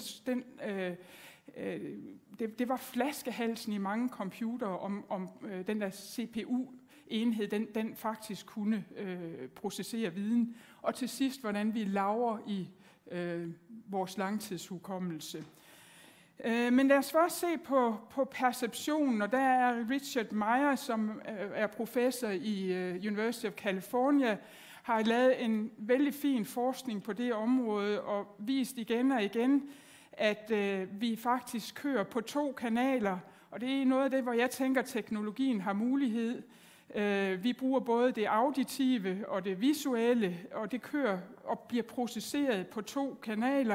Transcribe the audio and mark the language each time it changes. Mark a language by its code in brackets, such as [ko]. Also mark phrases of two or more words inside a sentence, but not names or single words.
[da] det var flaskehalsen i mange computere, om den der CPU-enhed, den faktisk kunne processere viden, og til sidst, hvordan vi lagrer i vores langtidshukommelse. Men lad os først se på perceptionen, og der er Richard Meyer, som er professor i University of California, har lavet en vældig fin forskning på det område og vist igen og igen, at vi faktisk kører på 2 kanaler, og det er noget af det, hvor jeg tænker, at teknologien har mulighed. Vi bruger både det auditive og det visuelle, og det kører og bliver processeret på 2 kanaler.